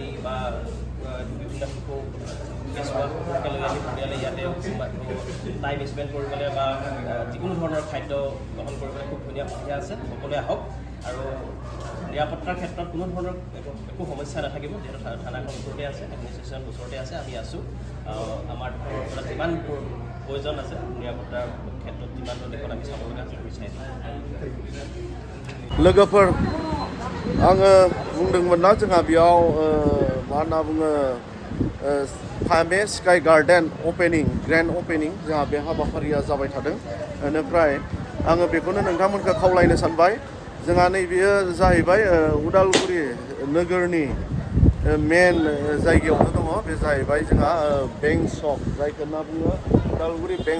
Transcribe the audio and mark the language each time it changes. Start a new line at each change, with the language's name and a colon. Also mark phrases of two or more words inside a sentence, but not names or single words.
Assamese: বা বিভিন্ন শিশু কেঁচুৱা লৈ আহি পৰিয়ালে ইয়াতে
English: time spend
Assamese: কৰিবলৈ বা যিকোনো ধৰণৰ খাদ্য গ্ৰহণ কৰিবলৈ খুব ধুনীয়া সুবিধা আছে সকলোৱে আহক আৰু নিৰাপত্তাৰ ক্ষেত্ৰত কোনো ধৰণৰ একো সমস্যা নাথাকিব যিহেতু থানাখন ওচৰতে আছে এডমিনিষ্ট্ৰেশ্যন ওচৰতে আছে আমি আছোঁ আমাৰ পৰা যিমান प्रयोजन আছে নিরাপত্তার ক্ষেত্রে যিমান দেখুন আমি চাব লগা আছে বিচাৰিছোঁ
Bodo: लोगोफोर आङो बुंदोंमोन ना जोंहा बेयाव मा होनना बुङो फामे
English: sky garden opening grand opening
Bodo: जोंहा बे हाबाफारिया जाबाय थादों बेनिफ्राय आङो बेखौनो नोंथांमोनखौ खावलायनो सानबाय जोंहा नैबेयो जाहैबाय उदालगुरि नोगोरनि मेन जायगायावनो दङ बे जाहैबाय जोंहा बेंक सक जायखौ होनना बुङो उदालगुरि बेंक